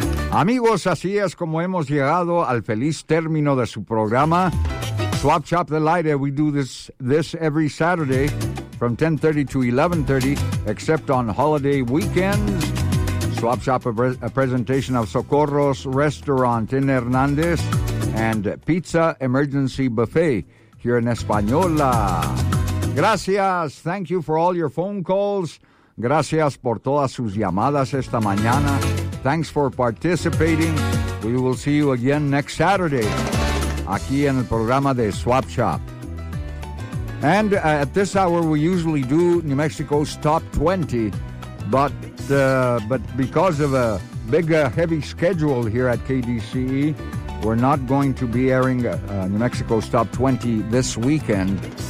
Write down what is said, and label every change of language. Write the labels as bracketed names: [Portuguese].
[Spanish] Amigos, así es como hemos llegado al feliz término de su programa. [English] Swap Chop the Lighter, we do this every Saturday from 10:30 to 11:30, except on holiday weekends. Swap Chop, a presentation of Socorro's Restaurant in Hernandez and Pizza Emergency Buffet here in Española. [Spanish] Gracias. [English] Thank you for all your phone calls. [Spanish] Gracias por todas sus llamadas esta mañana. [English] Thanks for participating. We will see you again next Saturday [Spanish] aquí en el programa de Swap [English] Shop. And at this hour, we usually do New Mexico's Top 20, but because of a big, heavy schedule here at KDCE, we're not going to be airing New Mexico's Top 20 this weekend.